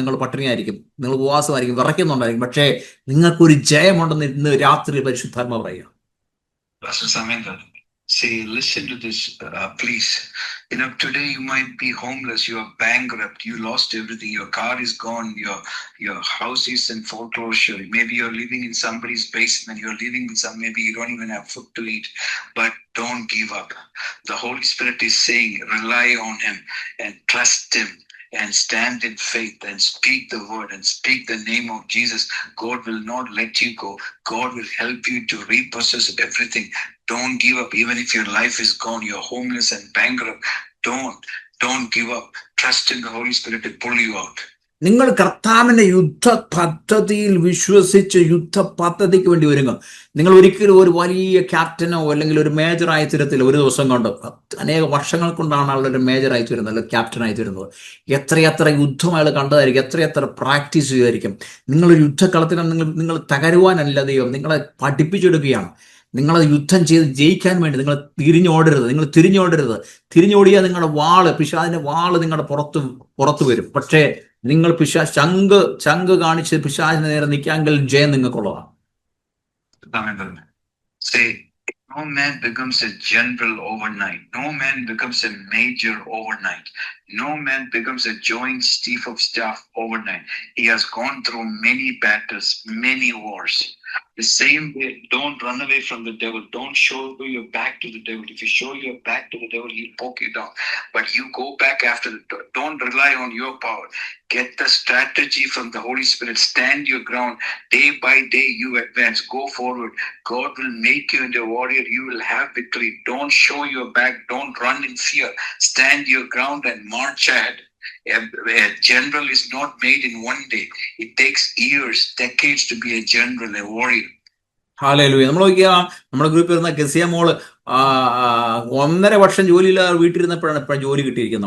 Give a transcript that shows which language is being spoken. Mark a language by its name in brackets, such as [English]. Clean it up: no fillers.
[Malayalam] നിങ്ങൾ പട്ടിണിയായിരിക്കും, നിങ്ങൾ ഉപവാസമായിരിക്കും, വിറയ്ക്കുന്നുണ്ടായിരിക്കും. പക്ഷേ നിങ്ങൾക്കൊരു ജയമുണ്ടെന്ന് ഇന്ന് രാത്രി പരിശുദ്ധാത്മാവ് പറയുക. [English] Say, listen to this, please. Today you might be homeless, you are bankrupt, you lost everything, your car is gone, your house is in foreclosure, maybe you're living in somebody's basement, you're living with maybe you don't even have food to eat, but don't give up. The Holy Spirit is saying, rely on Him and trust Him and stand in faith and speak the word and speak the name of Jesus, God will not let you go. God will help you to repossess everything. Don't give up. Even if your life is gone, you're homeless and bankrupt, don't give up. Trust in the Holy Spirit to pull you out. [Malayalam] നിങ്ങൾ കർത്താവിന്റെ യുദ്ധ പദ്ധതിയിൽ വിശ്വസിച്ച് യുദ്ധ പദ്ധതിക്ക് വേണ്ടി ഒരുങ്ങ. നിങ്ങൾ ഒരിക്കലും ഒരു വലിയ ക്യാപ്റ്റനോ അല്ലെങ്കിൽ ഒരു മേജറായി തീരത്തില്ല ഒരു ദിവസം കൊണ്ട്. അനേക വർഷങ്ങൾ കൊണ്ടാണ് ആളുടെ ഒരു മേജറായി തീരുന്നത് അല്ലെങ്കിൽ ക്യാപ്റ്റനായി തീരുന്നത്. എത്രയെത്ര യുദ്ധം അയാൾ കണ്ടതായിരിക്കും, എത്രയെത്ര പ്രാക്ടീസ് ചെയ്തായിരിക്കും. നിങ്ങളൊരു യുദ്ധക്കളത്തിൽ നിങ്ങൾ തകരുവാനല്ല ദൈവം നിങ്ങളെ പഠിപ്പിച്ചെടുക്കുകയാണ്. നിങ്ങളത് യുദ്ധം ചെയ്ത് ജയിക്കാൻ വേണ്ടി നിങ്ങൾ തിരിഞ്ഞോടരുത്. തിരിഞ്ഞോടിയാൽ നിങ്ങളുടെ പിശാചിന്റെ വാള് നിങ്ങളുടെ പുറത്തു വരും. പക്ഷേ നിങ്ങൾ ചങ്ക് കാണിച്ച് പിശാചിന് നേരെ നിൽക്കാമെങ്കിൽ ജയം നിങ്ങൾക്കുള്ളതാണ്. [English] Say, no man becomes a general overnight. No man becomes a major overnight. No man becomes a joint chief of staff overnight. He has gone through many battles, many wars. The same way, don't run away from the devil. Don't show your back to the devil. If you show your back to the devil, he'll poke you down. But you go back after the devil. Don't rely on your power. Get the strategy from the Holy Spirit. Stand your ground. Day by day, you advance. Go forward. God will make you into a warrior. You will have victory. Don't show your back. Don't run in fear. Stand your ground and march ahead. A general is not made in one day. It takes years, decades to be a general, a warrior. [Malayalam] Hallelujah. നമ്മൾ നോക്കിയാൽ നമ്മുടെ ഗ്രൂപ്പിൽ ഇരുന്ന ഗസിയ മോള് 1.5 വർഷം ജോലിയില്ലാതെ വീട്ടിലിരുന്നപ്പോഴാണ് ഇപ്പോഴും ജോലി കിട്ടിയിരിക്കുന്നത്.